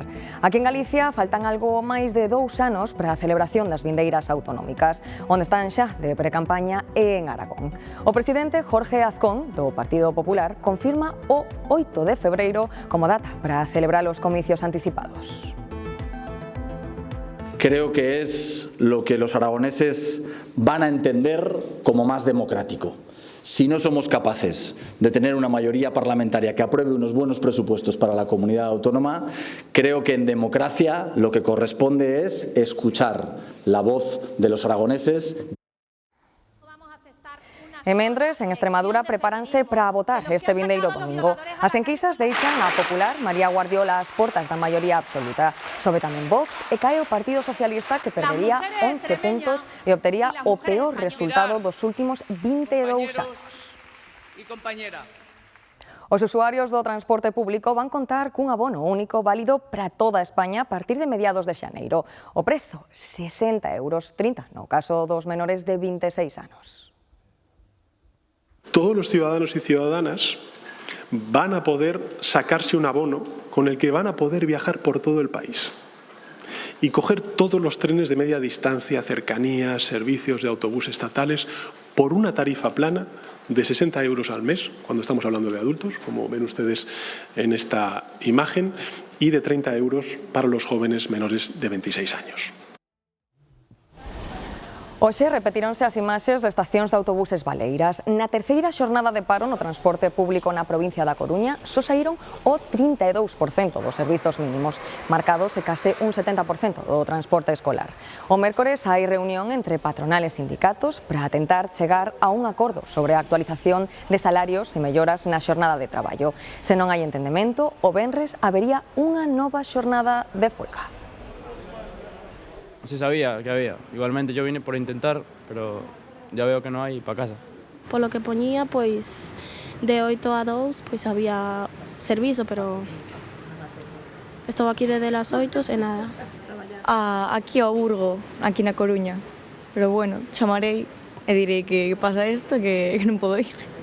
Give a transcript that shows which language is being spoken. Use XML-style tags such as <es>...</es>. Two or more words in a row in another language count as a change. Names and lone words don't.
<gl>Aquí en Galicia faltan algo máis de 2 anos para a celebración das vindeiras autonómicas, onde están xa de precampaña e en Aragón. O presidente Jorge Azcón, do Partido Popular, confirma o 8 de febreiro como data para celebrar os comicios anticipados.</gl> <es>Creo que es lo que los aragoneses van a entender como más democrático. Si no somos capaces de tener una mayoría parlamentaria que apruebe unos buenos presupuestos para la comunidad autónoma, creo que en democracia lo que corresponde es escuchar la voz de los aragoneses.</es> <gl>E mentres, en Extremadura prepáranse para votar este vindeiro domingo. As enquisas deixan a popular María Guardiola ás portas da maioría absoluta. Sobe tamén Vox e cae o Partido Socialista, que perdería 11 puntos e obtería o peor resultado dos últimos 22 anos. Os usuarios do transporte público van contar cun abono único válido para toda España a partir de mediados de xaneiro. O prezo, 60 euros, 30 no caso dos menores de 26 anos.</gl> <es>Todos los ciudadanos y ciudadanas van a poder sacarse un abono con el que van a poder viajar por todo el país y coger todos los trenes de media distancia, cercanías, servicios de autobús estatales por una tarifa plana de 60 euros al mes, cuando estamos hablando de adultos, como ven ustedes en esta imagen, y de 30 euros para los jóvenes menores de 26 años.</es> <gl>Hoxe repetíronse as imaxes de estacións de autobuses baleiras. Na terceira xornada de paro no transporte público na provincia da Coruña só saíron o 32% dos servizos mínimos, marcados e case un 70% do transporte escolar. O mércores hai reunión entre patronales e sindicatos para tentar chegar a un acordo sobre a actualización de salarios e melloras na xornada de traballo. Se non hai entendemento, o venres habería unha nova xornada de folga.</gl> <es>Se sabía que había. Igualmente yo vine por intentar, pero ya veo que no hay para casa. Por lo que ponía,</es> <gl>pois de 8 a 2 pois había servizo, pero estou aquí</gl> <es>desde las</es> <gl>8 e nada. Aquí ao Burgo, aquí na Coruña. Pero bueno, chamarei e direi que pasa isto, que non podo ir.</gl>